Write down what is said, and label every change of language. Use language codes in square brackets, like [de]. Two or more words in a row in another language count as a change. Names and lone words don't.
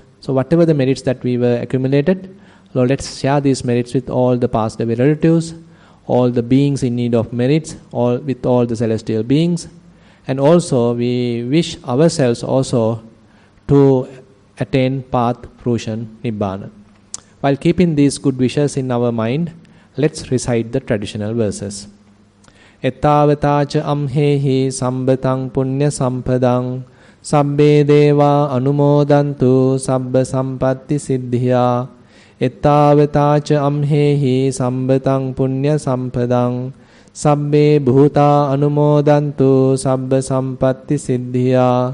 [en] So whatever the merits that we were accumulated, let's share these merits with all the past away relatives, all the beings in need of merits, with all the celestial beings. And also we wish ourselves also to attain path, fruition, nibbana. While keeping these good wishes in our mind, let's recite the traditional verses. [pi] Ettavatacha amhehi sambatang punya sampadang sabbe deva anumodantu sabba sampatti siddhya. Ettavatacha amhehi sambatang punya sampadang sabbe bhuta anumodantu sabba sampatti siddhya.